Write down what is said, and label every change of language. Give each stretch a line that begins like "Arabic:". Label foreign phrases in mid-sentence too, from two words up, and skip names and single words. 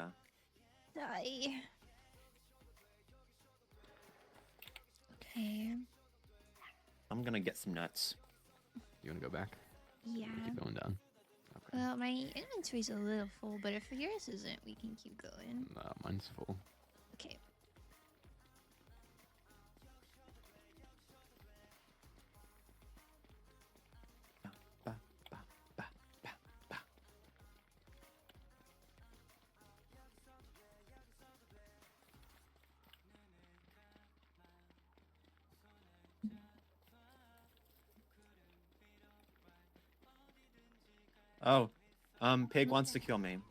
English: Die. Okay. I'm gonna get some nuts. You wanna go back? Yeah. Keep going down. Okay. Well, my inventory's a little full, but if yours isn't, we can keep going. Mine's full. Okay. Ba, ba, ba, ba, ba. Oh, Pig wants to kill me.